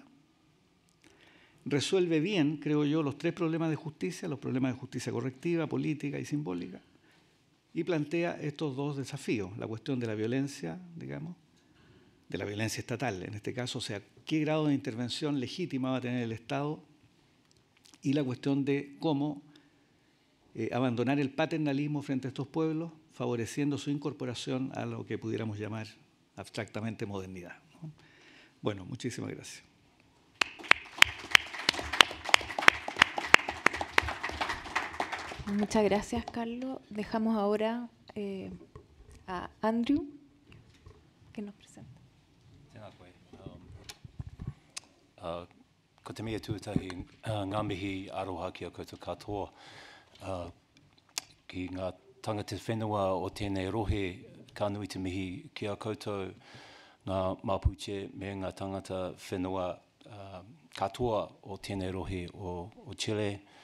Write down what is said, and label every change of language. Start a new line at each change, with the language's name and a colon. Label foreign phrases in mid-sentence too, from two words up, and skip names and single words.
Spanish: Resuelve bien, creo yo, los tres problemas de justicia, los problemas de justicia correctiva, política y simbólica, y plantea estos dos desafíos, la cuestión de la violencia, digamos, de la violencia estatal, en este caso, o sea, qué grado de intervención legítima va a tener el Estado, y la cuestión de cómo abandonar el paternalismo frente a estos pueblos, favoreciendo su incorporación a lo que pudiéramos llamar abstractamente modernidad, ¿no? Bueno, muchísimas gracias. Muchas gracias, Carlos. Dejamos ahora a Andrew, que nos presenta.
Māori: Ko te mea tuatahi ngā mihi aroha ki a koutou katoa. Ki ngā tangata whenua o tēnei rohe, ka nui te mihi ki a koutou ngā Mapuche me ngā tangata whenua katoa o tēnei rohe o Chile.